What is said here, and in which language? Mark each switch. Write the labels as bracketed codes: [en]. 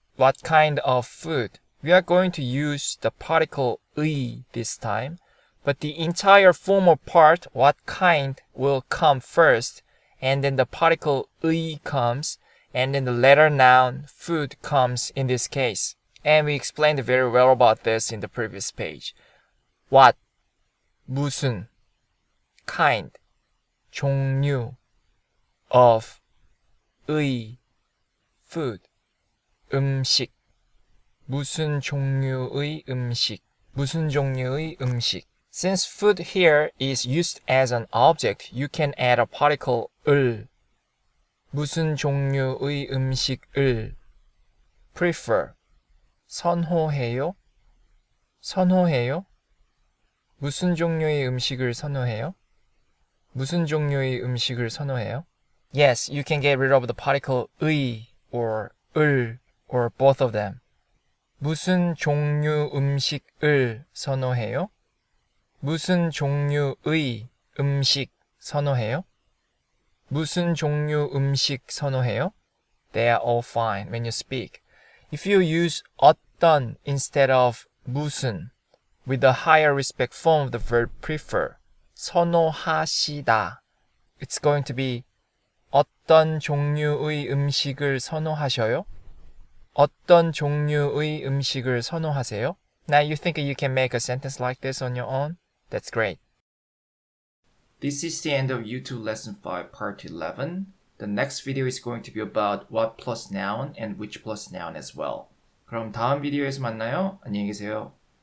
[en] What kind of food? We are going to use the particle 의 this time, but the entire formal part, what kind, will come first, and then the particle 의 comes, and then the letter noun food comes in this case. And we explained very well about this in the previous page. [ko] What, 무슨, kind, 종류, of, 의, food, 음식, 무슨 종류의 음식, 무슨 종류의 음식. [en] Since food here is used as an object, you can add a particle 을, [ko] 무슨 종류의 음식을, [en] prefer, 선호해요? [ko] 선호해요? 무슨 종류의 음식을 선호해요? 무슨 종류의 음식을 선호해요? [en] Yes, you can get rid of the particle 의 or 을 or both of them. [ko] 무슨 종류 음식을 선호해요? 무슨 종류의 음식 선호해요? 무슨 종류 음식 선호해요? [en] They are all fine when you speak. If you use 어떤 instead of 무슨 with a higher respect form of the verb prefer, 선호하시다, it's going to be [ko] 어떤 종류의 음식을 선호하셔요? 어떤 종류의 음식을 선호하세요? [en] Now you think you can make a sentence like this on your own? That's great. This is the end of YouTube Lesson 5 Part 11. The next video is going to be about what plus noun and which plus noun as well. [ko] 그럼 다음 비디오에서 만나요. 안녕히 계세요.